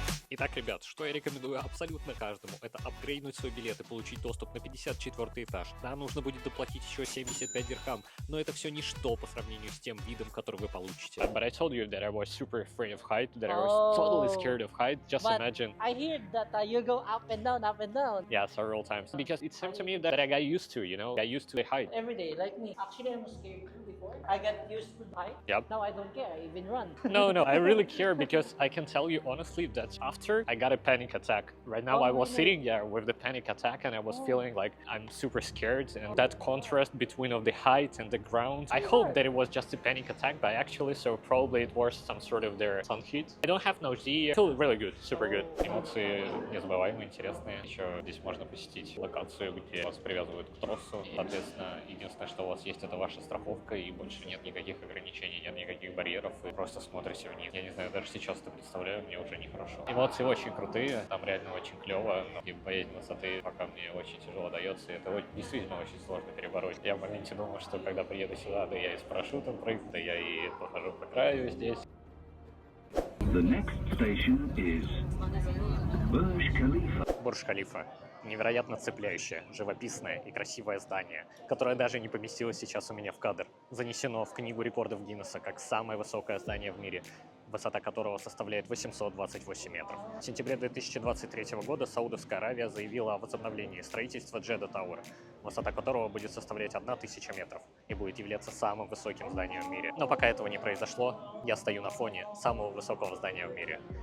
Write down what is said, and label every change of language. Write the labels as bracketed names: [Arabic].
[Russian] Итак, ребят, что я рекомендую абсолютно каждому, это апгрейднуть свой билет и получить доступ на 54 этаж. Да, нужно будет доплатить еще 75 дирхам, но это все ничто по сравнению с тем видом, который вы получите. [English] But I told you that I was super afraid of height, that I was totally scared of height. Just imagine. I hear that you go up and down, up and down. Yeah, several times. Because it seemed to me that I got used to, you know, I used to the height. Every day, like me. Actually, I was scared too before. I got used to the height. Yep. Now I don't care. I even run. No, I really care because I can tell you honestly that after I got a panic attack. Right now I was sitting there with the panic attack and I was feeling like I'm super scared, and that contrast between of the height and the ground. I hope that it was just a panic attack, but actually so probably it was some sort of their sun heat. I don't have nausea. I feel really good, super good. [Russian] Эмоции незабываемые, интересные. Еще здесь можно посетить локацию, где вас привязывают к тросу. Соответственно, единственное, что у вас есть, это ваша страховка, и больше нет никаких ограничений, нет никаких барьеров. Вы просто смотрите вниз. Я не знаю, даже сейчас это представляю, мне уже нехорошо. Эмоции очень крутые, там реально очень клево. И боязнь высоты пока мне очень тяжело дается, и это действительно очень сложно перебороть. Я в моменте думал, что когда приеду сюда, да я и с парашютом прыгну, да я и похожу по краю здесь. [English] The next station is Burj Khalifa. [Russian] Бурдж-Халифа. Невероятно цепляющее, живописное и красивое здание, которое даже не поместилось сейчас у меня в кадр. Занесено в Книгу рекордов Гиннесса как самое высокое здание в мире, высота которого составляет 828 метров. В сентябре 2023 года Саудовская Аравия заявила о возобновлении строительства Джеда Тауэр, высота которого будет составлять 1000 метров и будет являться самым высоким зданием в мире. Но пока этого не произошло, я стою на фоне самого высокого здания в мире.